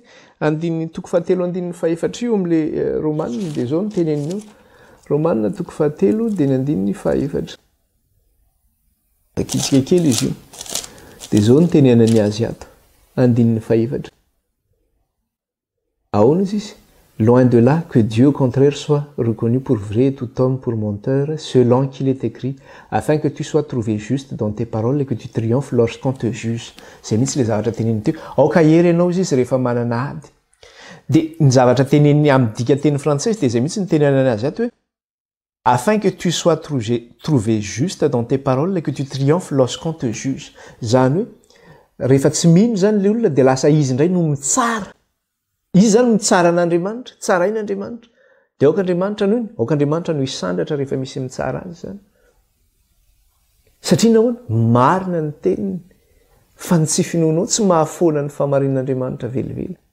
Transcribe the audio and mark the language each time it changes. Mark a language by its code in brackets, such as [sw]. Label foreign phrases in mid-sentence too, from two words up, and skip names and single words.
[mg] Andininy toko 7:4 io amin'ilay Romanina dia izao no teneniny io. Romanina toko 7 dia ny andininy 4. Akitsika kely izy io. Dia izao no tenenany azy ato. Andininy 4. Ahoana izy izy? [fr] Loin de là que Dieu au contraire soit reconnu pour vrai et tout homme pour menteur, selon qu'il est écrit, afin que tu sois trouvé juste dans tes paroles et que tu triomphes lorsqu'on te juge. [mg] Zay mihitsy le zavatra teneniny teo. Aoka hery ianao izy rehefa manana ady. Dia ny zavatra teneniny amin'ny dika teny frantsay dia zay mihitsy ny tenenany azy ato hoe [fr] afin que tu sois trouvé juste dans tes paroles et que tu triomphes lorsqu'on te juge. [mg] Zany hoe rehefa tsy mino zany le olona dia lasa izy indray no mitsara. Izy zany mitsara an'Andriamanitra, tsarain'Andriamanitra. Dia aoka Andriamanitra noho iny, aoka Andriamanitra no hisandratra rehefa misy mitsara azy zany. Satria nahoana? Marina ny teniny fa ny tsy finoanao tsy mahafoana ny fahamarinan'Andriamanitra velively.